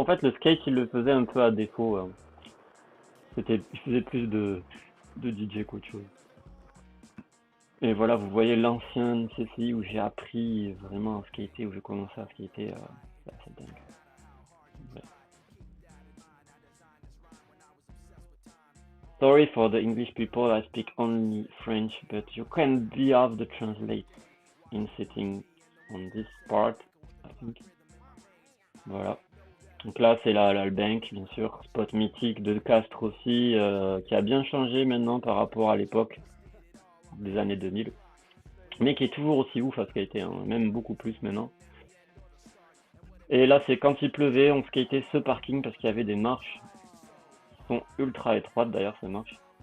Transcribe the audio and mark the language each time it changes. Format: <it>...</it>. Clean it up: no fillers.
<fr>En fait, le skate, il le faisait un peu à défaut, hein. Il faisait plus de DJ qu'autre chose. Et voilà, vous voyez l'ancien CCI où j'ai appris vraiment à skater, où j'ai commencé à skater, c'est dingue. Ouais.</fr> <en>Sorry for the English people, I speak only French, but you can be have the translate in sitting on this part, I think.</en> <fr>Voilà. Donc là, c'est la le Bank, bien sûr, spot mythique de Castres aussi, qui a bien changé maintenant par rapport à l'époque des années 2000, mais qui est toujours aussi ouf à skater, hein, même beaucoup plus maintenant. Et là, c'est quand il pleuvait, on skatait ce parking parce qu'il y avait des marches qui sont ultra étroites d'ailleurs, ces marches.</fr>